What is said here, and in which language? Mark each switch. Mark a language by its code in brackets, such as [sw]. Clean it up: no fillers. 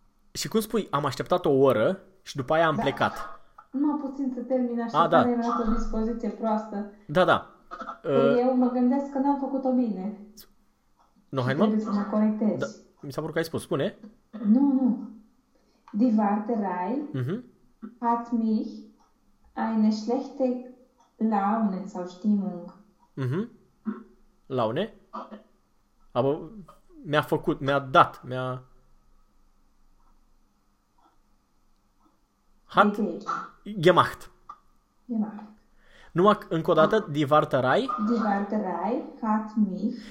[ro] Și cum spui, am așteptat o oră și după aia am da. Plecat. Nu, puțin să termin așa, da. Că am o dispoziție proastă. Da, da. Eu mă gândesc că n-am făcut-o bine. Nu, hai mă. Trebuie să mă corectez. Da. Mi s-a părut că ai spus, spune. Nu, nu. [de] Die Warterei hat mich eine schlechte Laune sau Stimmung. Mm-hmm. Laune? [ro] Aba, mi-a făcut, mi-a dat, mi-a... [de] Hat gemacht. Gemacht. [ro] Numai încă o dată, die Warterei. [de] Die Warterei hat mich.